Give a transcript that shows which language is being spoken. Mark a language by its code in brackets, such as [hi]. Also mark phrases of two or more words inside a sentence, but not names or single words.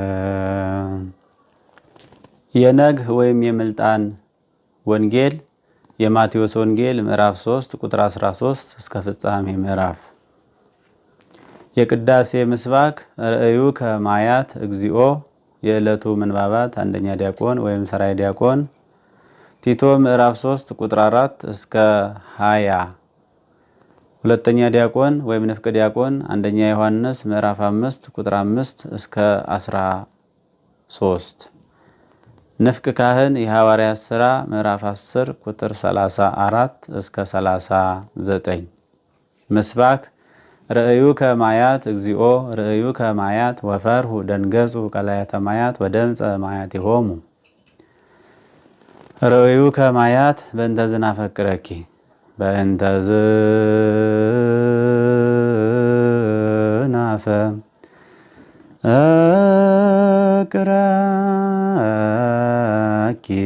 [am] የነግ ወይም የምልጣን ወንጌል የማቴዎስ ወንጌል ምዕራፍ 3 ቁጥር 13 እስከ ፍጻሜ ምዕራፍ። የቅዳሴ ምስባክ [gez] ርእዩ ከማያት እግዚኦ። [am] የዕለቱ ምንባባት አንደኛ ዲያቆን ወይም ሰራይ ዲያቆን ቲቶ ምዕራፍ 3 ቁጥር 4 እስከ 20። ሁለተኛ ዲያቆን ወይም ንፍቅ ዲያቆን አንደኛ ዮሐንስ ምዕራፍ 5 ቁጥር 5 እስከ 13። ንፍቅ ካህን የሐዋርያት ሥራ ምዕራፍ 10 ቁጥር 34 እስከ 39። ምስባክ [gez] ርእዩ ከማያት እግዚኦ ርእዩ ከማያት ወፈርሁ ደንገጹ ቀላያተ ማያት ወደምፀ ማያቲሆሙ። ርእዩ ከማያት በእንተ ዝናፈቅረኪ በእንተ ዝናፈቅረኪ